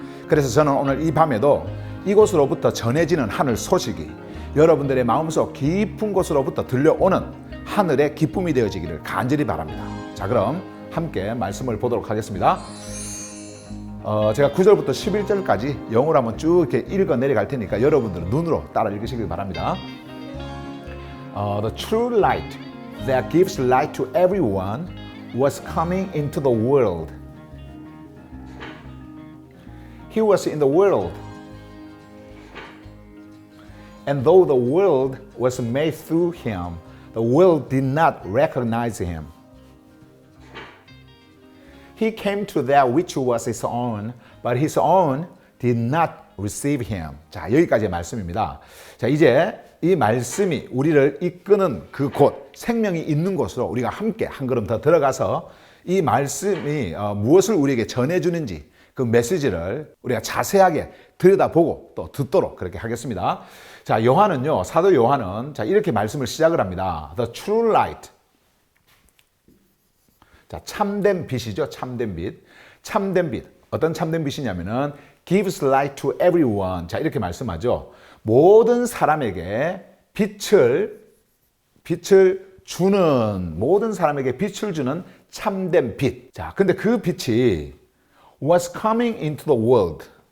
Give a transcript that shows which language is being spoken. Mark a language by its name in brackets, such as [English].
[Korean] 그래서 저는 오늘 이 밤에도 이곳으로부터 전해지는 하늘 소식이 여러분들의 마음속 깊은 곳으로부터 들려오는 하늘의 기쁨이 되어지기를 간절히 바랍니다. 자, 그럼 함께 말씀을 보도록 하겠습니다. 제가 9절부터 11절까지 영어로 한번 쭉 이렇게 읽어 내려갈 테니까 여러분들은 눈으로 따라 읽으시길 바랍니다. [English] The true light that gives light to everyone was coming into the world. He was in the world. And though the world was made through him, the world did not recognize him. He came to that which was his own, but his own did not receive him. [Korean] 자, 여기까지의 말씀입니다. 자, 이제 이 말씀이 우리를 이끄는 그 곳, 생명이 있는 곳으로 우리가 함께 한 걸음 더 들어가서 이 말씀이 무엇을 우리에게 전해주는지 그 메시지를 우리가 자세하게 들여다보고 또 듣도록 그렇게 하겠습니다. 자, 요한은요, 사도 요한은 자, 이렇게 말씀을 시작을 합니다. [English] The true light. [Korean] 자, 참된 빛이죠. 참된 빛. 참된 빛. 어떤 참된 빛이냐면은 [English] gives light to everyone. [Korean] 자, 이렇게 말씀하죠. 모든 사람에게 빛을 주는, 모든 사람에게 빛을 주는 참된 빛. 자, 근데 그 빛이 [English] was coming into the world.